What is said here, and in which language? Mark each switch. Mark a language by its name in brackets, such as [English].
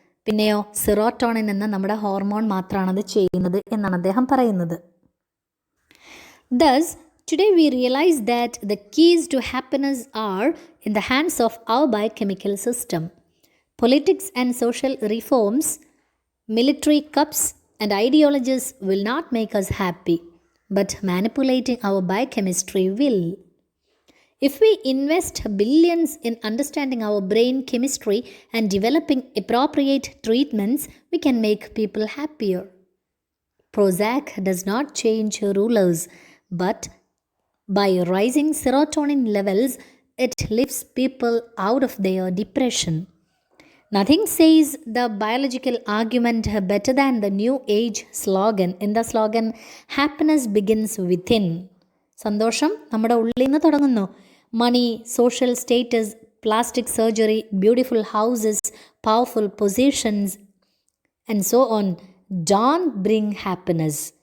[Malayalam] പിന്നെയോ സെറോട്ടോണിൻ എന്ന നമ്മുടെ ഹോർമോൺ മാത്രമാണത് ചെയ്യുന്നത് എന്നാണ് അദ്ദേഹം പറയുന്നത്. [English] Thus, today we realize that the keys to happiness are in the hands of our biochemical system. Politics and social reforms, military coups and ideologies will not make us happy, but manipulating our biochemistry will. If we invest billions in understanding our brain chemistry and developing appropriate treatments, we can make people happier. Prozac does not change rulers, but by rising serotonin levels, it lifts people out of their depression. Nothing says the biological argument better than the new age slogan. In the slogan, happiness begins within. [Malayalam] സന്തോഷം നമ്മുടെ ഉള്ളിൽ നിന്ന് തുടങ്ങുന്നു. [English] Money, social status, plastic surgery, beautiful houses, powerful positions, and so on don't bring happiness.